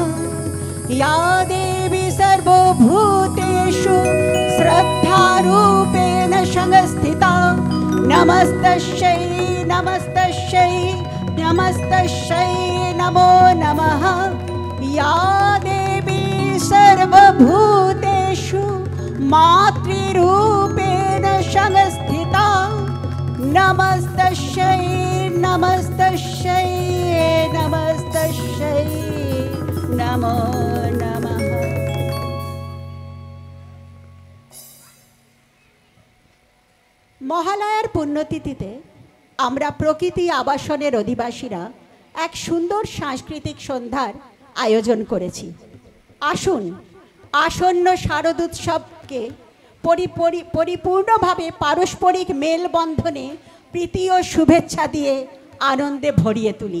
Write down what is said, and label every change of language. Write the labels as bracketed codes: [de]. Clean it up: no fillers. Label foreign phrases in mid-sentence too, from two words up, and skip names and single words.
[sa] या देवी सर्वभूतेषु श्रद्धा रूपेण संस्थिता नमस्तस्यै नमस्तस्यै नमस्तस्यै नमो नमः या देवी सर्वभूतेषु मातृरूपेण संस्थिता नमस्तस्यै नमस्तस्यै नमस्तस्यै नमो नमः। [bn] মহালয়ার পুণ্যতিথিতে আমরা প্রকৃতি আবাসনের অধিবাসীরা এক সুন্দর সাংস্কৃতিক সন্ধ্যার আয়োজন করেছি। আসুন আসন্ন শারদোৎসবকে পরিপূর্ণভাবে পারস্পরিক মেলবন্ধনে প্রীতি ও শুভেচ্ছা দিয়ে আনন্দে ভরিয়ে তুলি।